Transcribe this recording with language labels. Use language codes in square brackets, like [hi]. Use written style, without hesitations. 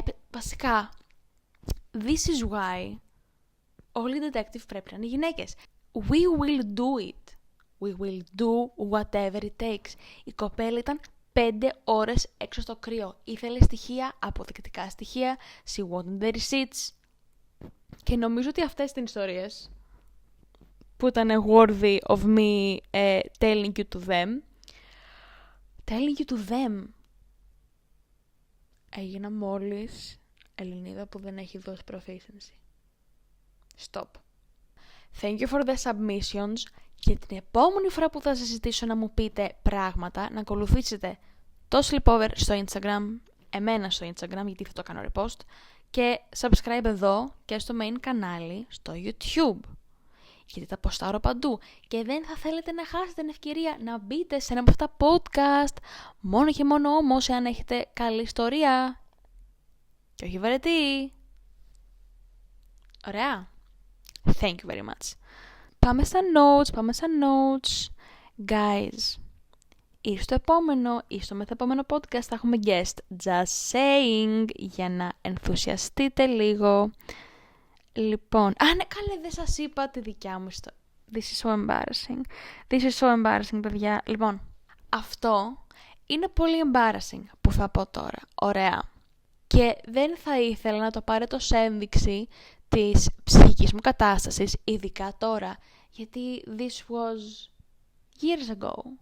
[el] Βασικά, [en] this is why [el] όλοι οι detective πρέπει να είναι γυναίκες. [en] We will do it. We will do whatever it takes. [el] Η κοπέλα ήταν 5 ώρες έξω στο κρύο. Ήθελε στοιχεία, αποδεικτικά στοιχεία. [en] She wanted the receipts. [el] Και νομίζω ότι αυτές τις ιστορίες που ήταν [en] worthy of me telling you to them. Telling you to them. [el] Έγινα μόλις Ελληνίδα που δεν έχει δώσει proficiency. [en] Stop. Thank you for the submissions. [el] Και την επόμενη φορά που θα σας ζητήσω να μου πείτε πράγματα, να ακολουθήσετε το Sleepover στο Instagram, εμένα στο Instagram, γιατί θα το κάνω repost, και subscribe εδώ και στο main κανάλι στο YouTube. Γιατί τα ποστάρω παντού και δεν θα θέλετε να χάσετε την ευκαιρία να μπείτε σε ένα από αυτά podcast, μόνο και μόνο όμως εάν έχετε καλή ιστορία και όχι βαρετή. Ωραία. [en] Thank you very much. [el] Πάμε στα notes. [en] Guys, [el] ή στο επόμενο ή στο μεθεπόμενο podcast θα έχουμε guest. [en] Just saying, [el] για να ενθουσιαστείτε λίγο. Λοιπόν, ναι, καλέ, δεν σας είπα τη δικιά μου ιστορία. [en] This is so embarrassing. This is so embarrassing, παιδιά. [el] Λοιπόν, αυτό είναι πολύ embarrassing που θα πω τώρα. Ωραία. Και δεν θα ήθελα να το πάρετε ως ένδειξη της ψυχικής μου κατάστασης, ειδικά τώρα, γιατί [en] this was years ago.